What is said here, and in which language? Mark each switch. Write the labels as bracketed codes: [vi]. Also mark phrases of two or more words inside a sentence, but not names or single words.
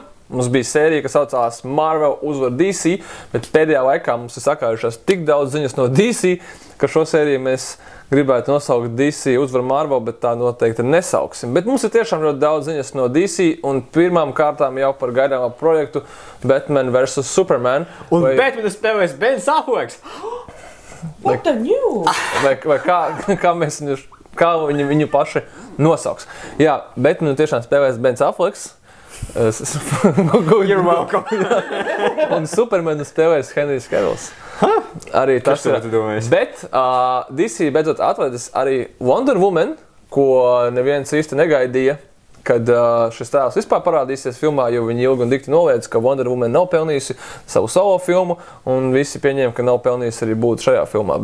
[lv] Mums bija sērija, kas saucās Marvel uzvar DC, bet pēdējā laikā mums ir sakārušās tik daudz ziņas no DC, ka šo sēriju mēs gribētu nosaukt DC uzvar Marvel, bet tā noteikti nesauksim. Bet mums ir tiešām ļoti daudz ziņas no DC, un pirmām kārtām jau par gaidāmā projektu Batman vs. Superman. Un Batmanu spēlēs Ben Afflecks! [en] What the new? [lv] Vai kā mēs viņu paši nosauks. Jā, Batmanu tiešām spēlēs Ben Afflecks. [en] You're welcome. [lv] Un Supermanu spēlēs Henrijs Cavills. Arī tas ir. Bet DC beidzot atvedis arī Wonder Woman, ko neviens īsti negaidīja, kad šis tēls vispār parādīsies filmā, jo viņi ilgi un dikti noliedz, ka Wonder Woman nav pelnījusi savu solo filmu, un visi pieņēma, ka nav pelnījusi arī būt šajā filmā.